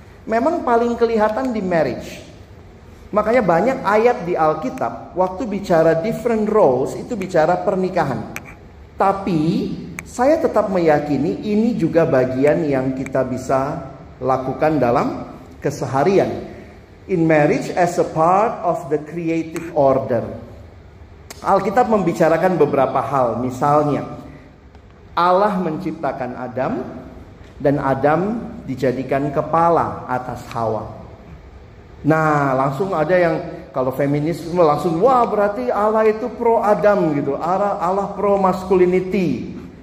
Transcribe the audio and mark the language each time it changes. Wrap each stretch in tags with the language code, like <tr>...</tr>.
<id>Memang paling kelihatan di marriage. Makanya banyak ayat di Alkitab waktu bicara</id> <en>different roles</en> <id>itu bicara pernikahan. Tapi saya tetap meyakini ini juga bagian yang kita bisa lakukan dalam keseharian.</id> <en>In marriage as a part of the creative order.</en> <id>Alkitab membicarakan beberapa hal. Misalnya Allah menciptakan Adam dan Adam dijadikan kepala atas Hawa. Nah langsung ada yang kalau feminisme langsung wah berarti Allah itu pro Adam gitu, Allah pro masculinity.</id>